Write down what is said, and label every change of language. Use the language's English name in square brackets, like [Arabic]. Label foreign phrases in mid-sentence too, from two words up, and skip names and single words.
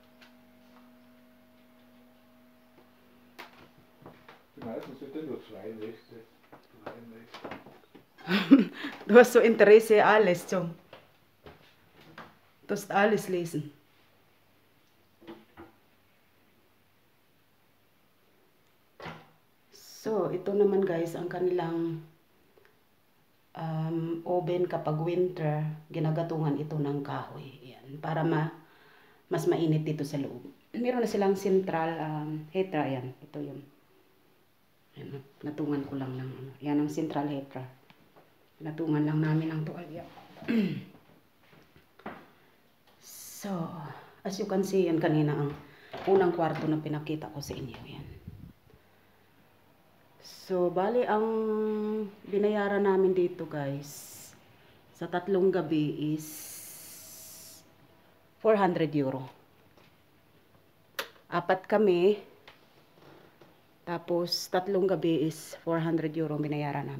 [German] Die meisten sind ja nur 2 Nächte. 3 Nächte. Du hast so Interesse alles, Jung. Du hast alles lesen. So, [Filipino] ito naman guys. guys, ang kanilang oven kapag winter, ginagatungan ito ng kahoy. Yan, para mas mainit dito sa loob. Meron na silang [English] central heater. [Filipino] Yan, ito yun. Yan, natungan ko lang ng ano. Yan ang [English] central heater. [Filipino] Natungan lang namin ng tuwalya. [English] So, as you can see, [Filipino] yan kanina ang unang kwarto na pinakita ko sa inyo. Yan. So, bali ang binayaran namin dito guys, sa 3 gabi is 400 euro. 4 kami, tapos 3 gabi is 400 euro binayaran namin.